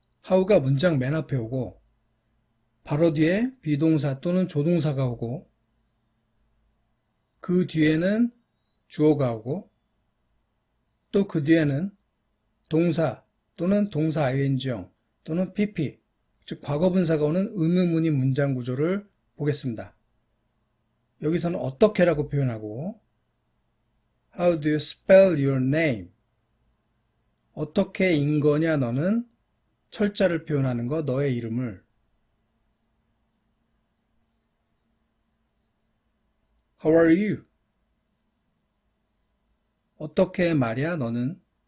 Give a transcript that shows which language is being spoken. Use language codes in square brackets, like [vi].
[ko] how가 문장 맨 앞에 오고 바로 뒤에 비동사 또는 조동사가 오고 그 뒤에는 주어가 오고 또 그 뒤에는 동사 또는 동사 ing형 또는 pp, 즉 과거분사가 오는 의문문인 문장 구조를 보겠습니다. 여기서는 어떻게라고 표현하고 [en] How do you spell your name? [ko] 어떻게인 거냐 너는 철자를 표현하는 거 너의 이름을 [en] How are you? [ko] 어떻게 말이야 너는?